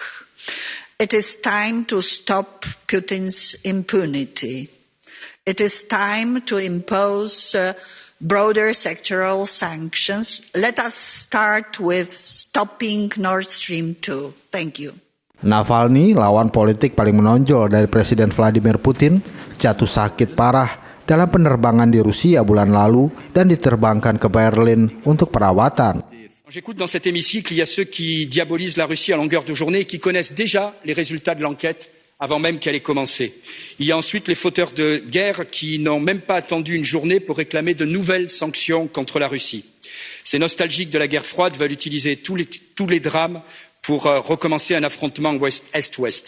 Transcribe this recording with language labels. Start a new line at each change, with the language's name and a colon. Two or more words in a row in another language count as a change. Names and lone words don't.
English: It is time to stop Putin's impunity. It is time to impose broader sectoral sanctions. Let us start with stopping Nord Stream 2. Thank you.
Indonesian: Navalny, lawan politik paling menonjol dari Presiden Vladimir Putin, jatuh sakit parah dalam penerbangan di Rusia bulan lalu dan diterbangkan ke Berlin untuk perawatan.
French: J'écoute dans cet hémicycle, il y a ceux qui diabolisent la Russie à longueur de journée et qui connaissent déjà les résultats de l'enquête avant même qu'elle ait commencé. Il y a ensuite les fauteurs de guerre qui n'ont même pas attendu une journée pour réclamer de nouvelles sanctions contre la Russie. Ces nostalgiques de la guerre froide veulent utiliser tous les drames pour recommencer un affrontement Est-Ouest.